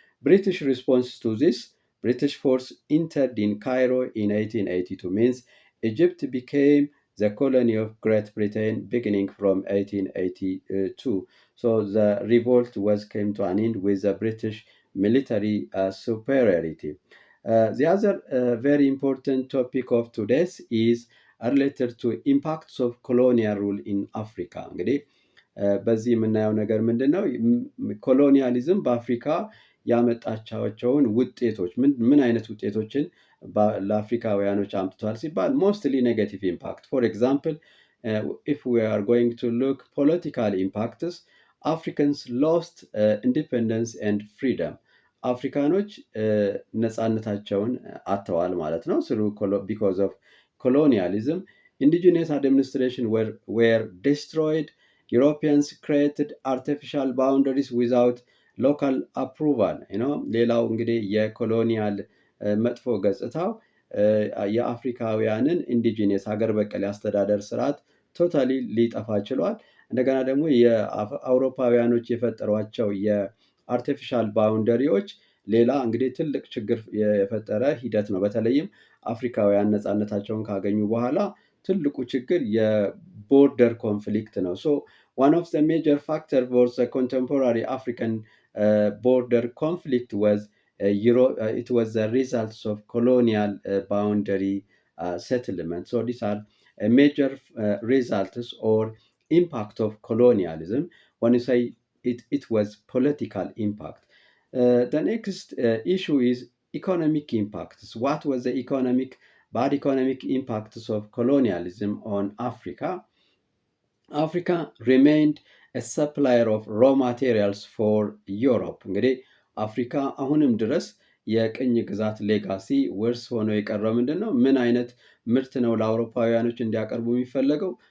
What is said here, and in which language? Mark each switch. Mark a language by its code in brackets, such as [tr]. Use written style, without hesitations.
[en] British response to this, British force entered in Cairo in 1882, means Egypt became the colony of Great Britain beginning from 1882. So the revolt came to an end with the British military superiority. The other very important topic of today's is related to impacts of colonial rule in Africa. [am] እንግዲህ በዚህ የምናየው ነገር ምንድን ነው? ኮሎኒያሊዝም በአፍሪካ ያመጣቻቸውን ውጤቶች ምን አይነት ውጤቶችን ለአፍሪካውያኖች አምጥቷል ሲባል ሞስትሊ ኔጋቲቭ ኢምፓክት። ፎር ኤግዛምፕል [en] if we are going to look political impacts, Africans lost independence and freedom. [am] አፍሪካኖች ነፃነታቸውን አጥተዋል ማለት ነው [en] because of colonialism. Indigenous administration were destroyed. Europeans created artificial boundaries without local approval. [am] ሌላው እንግዲህ የኮሎኒያል መጥፎ ገጽታው የአፍሪካውያንን ኢንዲጂነስ ሀገር በቀል አስተዳደር ስርዓት ቶታሊ ሊጠፋ ችሏል። እንደገና ደግሞ የአውሮፓውያኖች የፈጠሯቸው የአርቲፊሻል ባውንደሪዎች ሌላ እንግዲህ ትልቅ ችግር የፈጠረ ሂደት ነው። በተለይም አፍሪካውያን ነፃነታቸውን ካገኙ በኋላ ትልቁ ችግር የቦርደር ኮንፍሊክት ነው። [en] ሶ one of the major factors for the contemporary African border conflict was it was the results of colonial boundary settlement. So these are major results or impact of colonialism. When you say it was political impact. The next issue is economic impacts. What was the bad economic impacts of colonialism on Africa? Africa remained a supplier of raw materials for Europe. [am] እንግዲህ አፍሪካ አሁንም ድረስ የቅኝ ግዛት ሌጋሲ ውርስ ሆኖ የቀረው ምንድን ነው? ምን አይነት ምርት ነው ለአውሮፓውያኖች እንዲያቀርቡ የሚፈለገው?